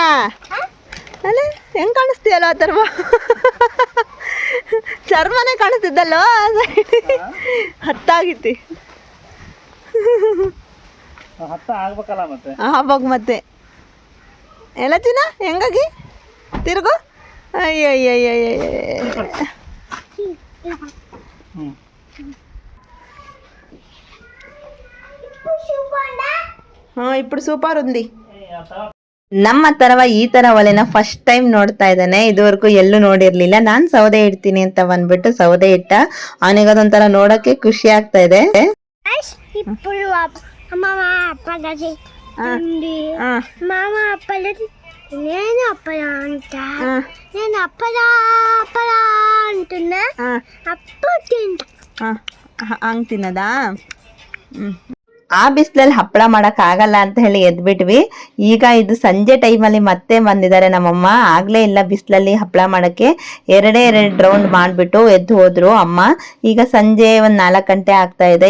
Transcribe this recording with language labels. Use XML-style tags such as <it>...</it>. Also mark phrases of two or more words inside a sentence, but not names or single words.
<kn>ಅಲ್ಲ ಹೆಂಗೆ ಕಾಣಿಸ್ತೀಯಲ್ಲ ಅಥರ್ವ? ಚರ್ಮನೇ ಕಾಣಿಸ್ತಿದ್ದಲ್ಲೋ, ಹತ್ತಾಗಿತ್ತಿ. ಆಗ್ಬೇಕು ಮತ್ತೆ. ಎಲ್ಲ ಚಿನ್ನ ಹೆಂಗಾಗಿ ತಿರುಗು. ಅಯ್ಯಯ್ಯಯ್ಯಯ್ಯ.</kn> <te>ఇప్పుడు సూపర్ ఉంది.</te> <kn>ನಮ್ಮ ಥರವ ಈ ತರ ಒಲೆನ</kn> <en>first time</en> <kn>ನೋಡ್ತಾ ಇದ್ದಾನೆ. ಇದುವರೆಗೂ ಎಲ್ಲೂ ನೋಡಿರ್ಲಿಲ್ಲ. ನಾನ್ ಸೌದೆ ಇಡ್ತೀನಿ ಅಂತ ಬಂದ್ಬಿಟ್ಟು ಸೌದೆ ಇಟ್ಟ. ಅವನಿಗೆ ಅದೊಂಥರ ನೋಡಕ್ಕೆ ಖುಷಿ ಆಗ್ತಾ ಇದೆ.</kn> <te>నేను అప్పలా అంట నేను అప్పలా అంటున్నా అప్పుడు తింటా</te> <kn>ಹಂಗ್ ತಿನ್ನದಾ? ಆ ಬಿಸಿಲಲ್ಲಿ ಹಪ್ಪಳ ಮಾಡಕ್ ಆಗಲ್ಲ ಅಂತ ಹೇಳಿ ಎದ್ಬಿಟ್ವಿ. ಈಗ ಇದು ಸಂಜೆ ಟೈಮಲ್ಲಿ ಮತ್ತೆ ಬಂದಿದ್ದಾರೆ ನಮ್ಮಮ್ಮ. ಆಗ್ಲೇ ಇಲ್ಲ ಬಿಸಿಲಲ್ಲಿ ಹಪ್ಪಳ ಮಾಡಕ್ಕೆ. ಎರಡೇ 2 ರೌಂಡ್ ಮಾಡ್ಬಿಟ್ಟು ಎದ್ದು ಹೋದ್ರು ಅಮ್ಮ. ಈಗ ಸಂಜೆ 4 ಗಂಟೆ ಆಗ್ತಾ ಇದೆ.</kn>